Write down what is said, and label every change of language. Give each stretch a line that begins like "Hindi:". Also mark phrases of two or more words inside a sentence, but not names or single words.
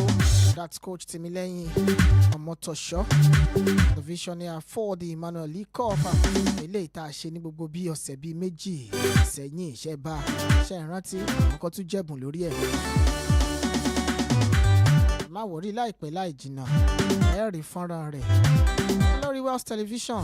English: That's Coach Timileyin Omotosho, the visionary for the Emmanuel League Cup.
Yoruba: Eléyìí tá a ṣe ní gbogbo bí ọ̀sẹ̀ bíi méjì sẹ́yìn ṣe bá ṣe ìrántí ọkọ̀ tún jẹ̀bùn lórí ẹ̀. Má wọrí láìpẹ́ láì jìnnà ẹ rí fọ́nrán rẹ̀ lórí Wells Television.